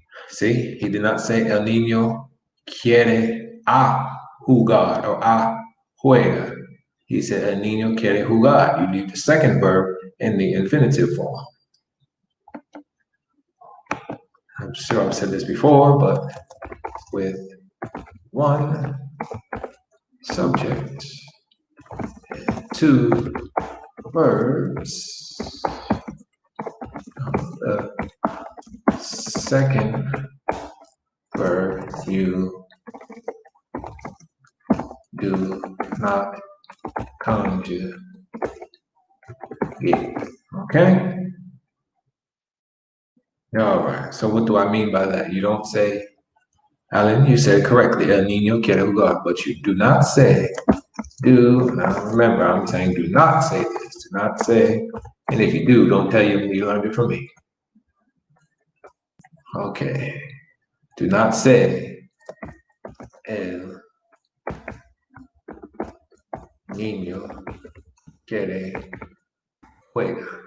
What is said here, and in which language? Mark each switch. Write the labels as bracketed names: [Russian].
[English] See, he did not say [Spanish] el niño quiere a jugar or a juega. [English] He said [Spanish] el niño quiere jugar. [English] You leave the second verb in the infinitive form. I'm sure I've said this before, but with one subject and two verbs, the second verb you do not conjugate. Okay? All right. So what do I mean by that? You don't say, Alan, you said correctly, [Spanish] el niño quiere jugar, [English] but you do not say, now remember, I'm saying do not say this, do not say, and if you do, don't tell you learned it from me. Okay. Do not say, [Spanish] el niño quiere juega.